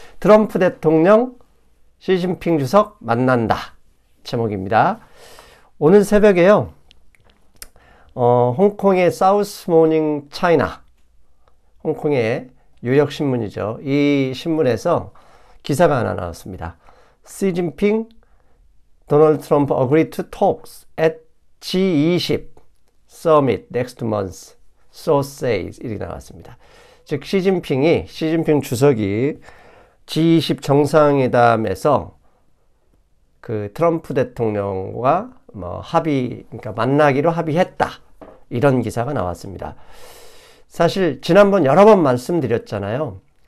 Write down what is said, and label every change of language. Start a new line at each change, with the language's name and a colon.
Korean: 트럼프 대통령, 시진핑 주석 만난다. 제목입니다. 오늘 새벽에요. 홍콩의 사우스 모닝 차이나, 홍콩의 유력 신문이죠. 이 신문에서 기사가 하나 나왔습니다.
English: 시진핑 Donald Trump agreed to talks at G20 summit next month, so says.
Korean: 이렇게 나왔습니다. 즉, 시진핑 주석이 G20 정상회담에서 그 트럼프 대통령과 그러니까 만나기로 합의했다. 이런 기사가 나왔습니다. 사실, 지난번 여러 번 말씀드렸잖아요.